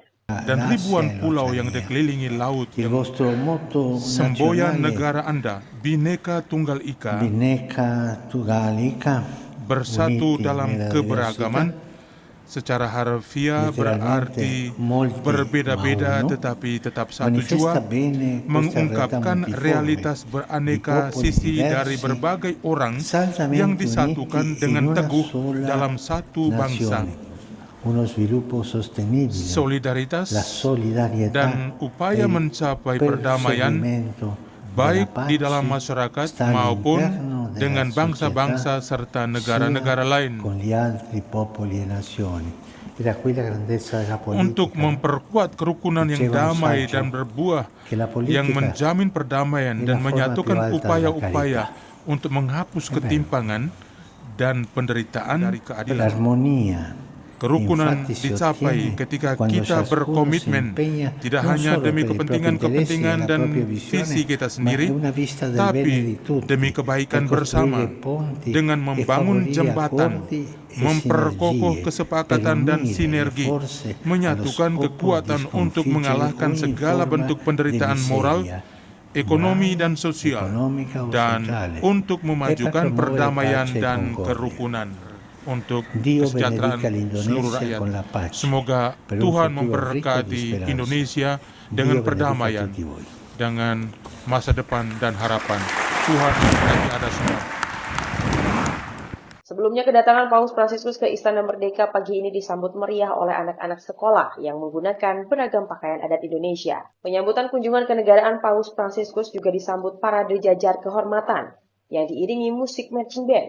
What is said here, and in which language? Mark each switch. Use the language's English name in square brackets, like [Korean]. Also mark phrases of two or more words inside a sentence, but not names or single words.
[Indonesian] Dan ribuan pulau yang dikelilingi laut yang semboyan negara Anda, Bhinneka Tunggal Ika, bersatu dalam keberagaman, secara harfiah berarti [Italian] Literalmente, [Indonesian] berbeda-beda [Italian] molti, ma uno, [Indonesian] tetapi tetap satu jua, [Italian] manifesta bene questa realtà [Indonesian] mengungkapkan [Italian] multiforme [Indonesian] realitas [Italian] di [Indonesian] beraneka [Italian] popoli [Indonesian] sisi dari [Italian] diversi, [Indonesian] berbagai orang [Italian] saldamente [Indonesian] yang disatukan [Italian] uniti in [Indonesian] dengan [Italian] una [Indonesian] teguh [Italian] sola [Indonesian] dalam satu bangsa. [Italian] nazione. Uno sviluppo sostenibile, [Indonesian] Solidaritas [Italian] la solidarietà [Indonesian] dan [Italian] e [Indonesian] upaya [Italian] il [Indonesian] mencapai perdamaian [Italian] perseguimento [Indonesian] baik [Italian] della [Indonesian] di [Italian] pace [Indonesian] dalam masyarakat [Italian] sta [Indonesian] maupun [Italian] all'interno della [Indonesian] dengan bangsa-bangsa [Italian] società, [Indonesian] serta negara-negara [Italian] sia [Indonesian] lain. [Italian] con gli altri popoli e nazioni. Era qui la grandezza della [Indonesian] Untuk [Italian] politica, [Indonesian] memperkuat kerukunan yang [Italian] Diceva un [Indonesian] damai [Italian] saggio [Indonesian] dan berbuah, [Italian] che la politica [Indonesian] yang menjamin perdamaian [Italian] è [Indonesian] dan [Italian] la forma più [Indonesian] menyatukan [Italian] alta della [Indonesian] upaya-upaya [Italian] carità. [Indonesian] untuk menghapus ketimpangan dan penderitaan dari keadilan. [Italian] L'armonia [Indonesian] Kerukunan [Italian] infatti si [Indonesian] dicapai [Italian] ottiene [Indonesian] ketika [Italian] quando [Indonesian] kita [Italian] ciascuno si [Indonesian] berkomitmen [Italian] impegna [Indonesian] tidak [Italian] non [Indonesian] hanya [Italian] solo [Indonesian] demi [Italian] per i propri interessi e [Indonesian] kepentingan-kepentingan [Italian] la [Indonesian] dan [Italian] propria visione, [Indonesian] visi kita [Italian] ma [Indonesian] sendiri, [Italian] è una vista del bene [Indonesian] tapi [Italian] di tutti, [Indonesian] demi kebaikan [Italian] per [Indonesian] bersama, [Italian] costruire ponti [Indonesian] dengan [Italian] e [Indonesian] membangun [Italian] favorire [Indonesian] jembatan, [Italian] accordi e [Indonesian] memperkokoh [Italian] sinergie, [Indonesian] kesepakatan [Italian] per [Indonesian] dan [Italian] unire le [Indonesian] sinergi, [Italian] forze [Indonesian] menyatukan [Italian] allo scopo [Indonesian] kekuatan [Italian] di [Indonesian] untuk [Italian] sconfiggere [Indonesian] mengalahkan [Italian] ogni [Indonesian] segala [Italian] forma [Indonesian] bentuk [Italian] di [Indonesian] penderitaan moral, [Italian] miseria, [Indonesian] ekonomi [Italian] morale, [Indonesian] dan sosial, [Italian] economica o [Indonesian] dan [Italian] sociale, [Indonesian] untuk [Italian] e per [Indonesian] memajukan [Italian] promuovere [Indonesian] perdamaian [Italian] pace e [Indonesian] dan [Italian] concordia. [Indonesian] kerukunan untuk [Italian] Dio [Indonesian] kesejahteraan [Italian] benedica [Indonesian] seluruh [Italian] l'Indonesia [Indonesian] rakyat. [Italian] con la pace, [Indonesian] Semoga [Italian] per un [Indonesian] Tuhan [Italian] futuro ricco di [Indonesian] memberkati [Italian] speranza. [Indonesian] Indonesia [Italian] Dio [Indonesian] dengan [Italian] benedica [Indonesian] perdamaian, [Italian] tutti voi. [Indonesian] dengan masa depan dan harapan. Tuhan memberkati Anda semua. Sebelumnya kedatangan Paus Fransiskus ke Istana Merdeka pagi ini disambut meriah oleh anak-anak sekolah yang menggunakan beragam pakaian adat Indonesia. Penyambutan kunjungan kenegaraan Paus Fransiskus juga disambut parade jajar kehormatan yang diiringi musik marching band.